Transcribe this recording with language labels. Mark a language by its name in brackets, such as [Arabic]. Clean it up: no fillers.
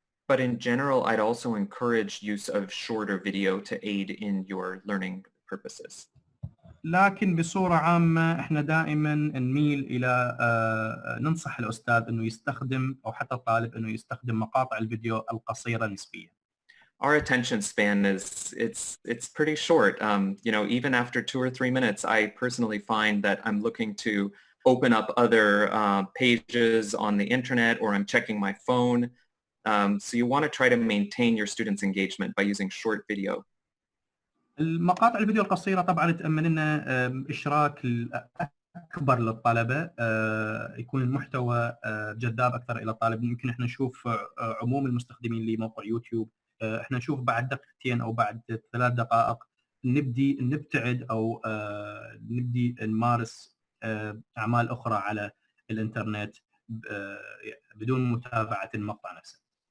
[English] But in general, I'd also encourage use of shorter video to aid in your learning purposes. [Arabic] لكن بصورة عامة احنا دائما نميل إلى ننصح الأستاذ إنه يستخدم أو حتى الطالب إنه يستخدم مقاطع الفيديو القصيرة نسبيا. [English] Our attention span it's pretty short. Even after 2 or 3 minutes, I personally find that I'm looking to open up other pages on the internet or I'm checking my phone. So you want to try to maintain your students' engagement by using short video. [Arabic] المقاطع الفيديو القصيرة طبعا تأمن لنا إشراك أكبر للطلبة، يكون المحتوى جذاب أكثر إلى الطالب. يمكن إحنا نشوف عموم المستخدمين لموقع يوتيوب، إحنا نشوف بعد دقيقتين أو بعد 3 دقائق نبدي نبتعد أو نبدي نمارس أعمال أخرى على الإنترنت بدون متابعة المقطع نفسه.